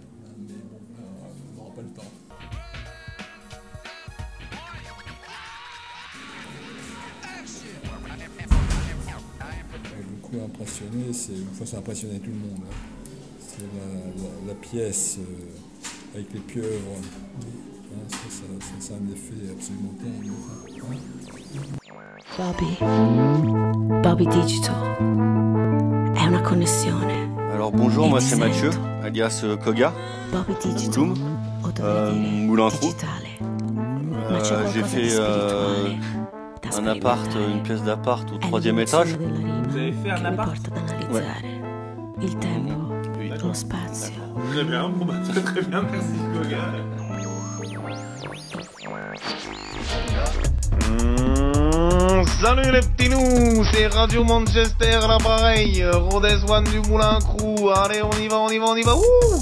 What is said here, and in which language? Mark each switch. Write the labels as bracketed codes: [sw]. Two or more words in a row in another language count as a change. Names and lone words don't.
[fr] Mais bon, on n'aura pas le temps. Beaucoup impressionné, une fois ça a impressionné tout le monde. Hein. C'est la pièce avec les pieuvres. Ça a un effet absolument terrible. Bobby Digital. [it] È una connessione. [fr] Alors bonjour, moi c'est Mathieu, alias Koga, Bloom, Moulin Crew. J'ai fait un appart, une pièce d'appart au 3e étage. Vous avez fait un appart? Ouais. [it] Il tempo, lo spazio. [fr] Très bien, bon bah très bien, merci Koga. Salut les petits loups, c'est Radio Manchester l'appareil, Rodez One du Moulin Crew, allez on y va, wouh.